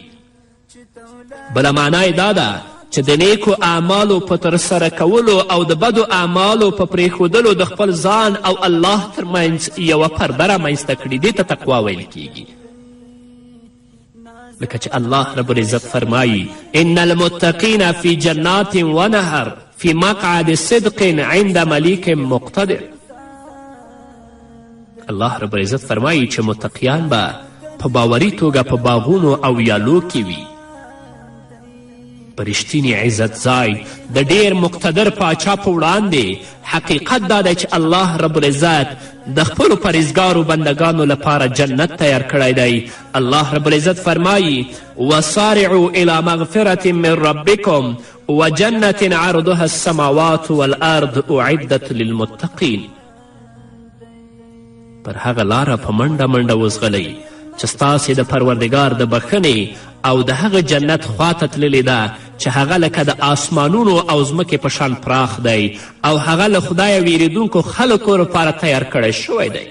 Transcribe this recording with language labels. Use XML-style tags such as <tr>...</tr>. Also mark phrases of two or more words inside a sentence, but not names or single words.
<ps>بله معنا یې دا ده چې د نیکو اعمالو په ترسره کولو او د بدو اعمالو په پرېښودلو د خپل ځان او الله ترمنځ یوه پرده رامنځته کړي، دې ته تقوا ویل کیږي. لکه چې الله رب العزت فرمایي</ps> <ar>ان المتقین فی جنات ونهر فی مقعد صدق عند ملیک مقتدر.</ar> <ps>الله رب العزت فرمایي چې متقیان به په باوري توګه په باغونو او ویالو کې وي، په رښتیني عزت ځای د ډیر مقتدر پاچا په وړاندې. حقیقت دا دی چې الله رب العزت د خپلو پرهیزګارو بندگانو لپاره جنت تیار کړی دی. الله رب العزت فرمایي</ps> <ar>وسارعوا الى مغفرة من ربکم وجنة عرضها السماوات والارض اعدت للمتقین.</ar> <ps>پر هغه لاره په منډه منډه وځغلئ چې ستاسې د پروردګار د بخښنې او د هغه جنت خواته تللې ده چې هغه لکه د آسمانونو او ځمکې په شان پراخ دی او هغه له خدایه ویریدونکو خلکو لپاره تیار کړی شوی دی.</ps>